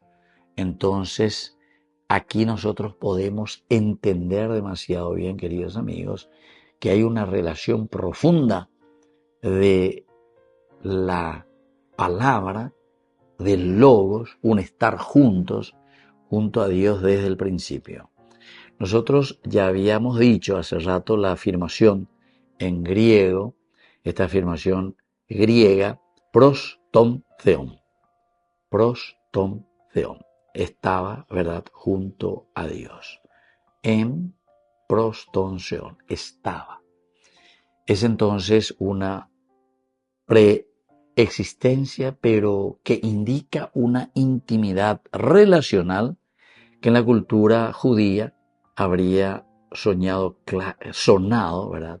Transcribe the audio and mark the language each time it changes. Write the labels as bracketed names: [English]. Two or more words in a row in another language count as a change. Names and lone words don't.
[Spanish] Entonces, aquí nosotros podemos entender demasiado bien, queridos amigos, que hay una relación profunda de la palabra, del logos, un estar juntos, junto a Dios desde el principio. Nosotros ya habíamos dicho hace rato la afirmación, en griego, esta afirmación griega, [Greek] πρὸς τὸν θεόν. Πρὸς τὸν θεόν. [Spanish] Estaba, ¿verdad?, junto a Dios. [Greek] En πρὸς τὸν θεόν. Estaba. [Spanish] Es entonces una preexistencia, pero que indica una intimidad relacional que en la cultura judía habría sonado, ¿verdad?